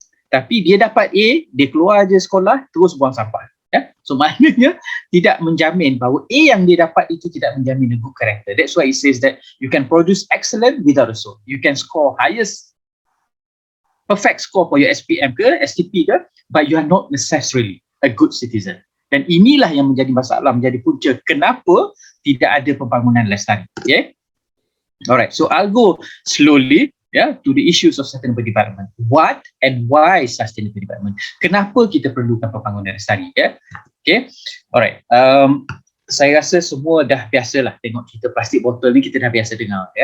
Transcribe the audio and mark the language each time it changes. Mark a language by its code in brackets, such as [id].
[ms] Tapi dia dapat A, dia keluar je sekolah, terus buang sampah. Ya? So maknanya tidak menjamin bahawa A yang dia dapat itu tidak menjamin [en] a good character. That's why it says that you can produce excellent without a soul. You can score highest perfect score for your SPM ke, STP ke, but you are not necessarily a good citizen. [ms] Dan inilah yang menjadi masalah, menjadi punca kenapa tidak ada pembangunan lestari. [en] Yeah? Alright, so I'll go slowly to the issues of sustainable development. What and why sustainable development? [ms] Kenapa kita perlukan pembangunan lestari? [en] Okay, alright. [ms] Saya rasa semua dah biasalah tengok cerita plastik botol ni, kita dah biasa dengar.